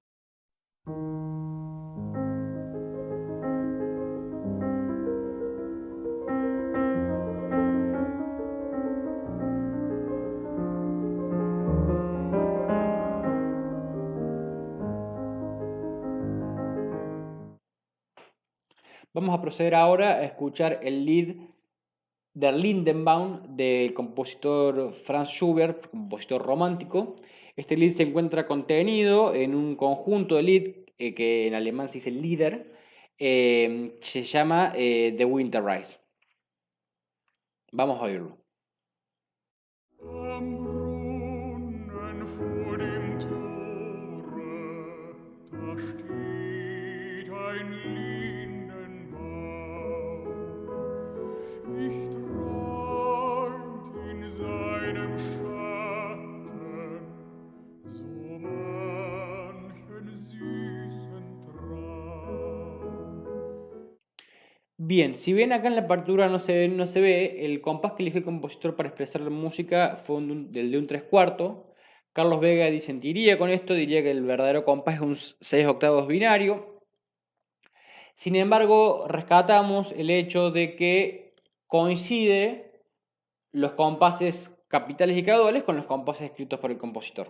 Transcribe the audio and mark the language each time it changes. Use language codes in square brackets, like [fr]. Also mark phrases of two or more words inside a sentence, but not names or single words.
[es] Vamos a proceder ahora a escuchar el Lied Der Lindenbaum del compositor Franz Schubert, compositor romántico. Este Lied se encuentra contenido en un conjunto de Lied que en alemán se dice Lieder, se llama The Winter Rise. Vamos a oírlo. [de] Am Brunnen vor dem Tore, da steht ein Lindenbaum. Ich träumt in seinem Schatten so manchen süßen Traum. [es] Bien, si bien acá en la partitura no se ve, el compás que eligió el compositor para expresar la música fue del de un 3/4. Carlos Vega disentiría con esto, diría que el verdadero compás es un 6/8 binario. Sin embargo, rescatamos el hecho de que coincide los compases capitales y caudales con los compases escritos por el compositor.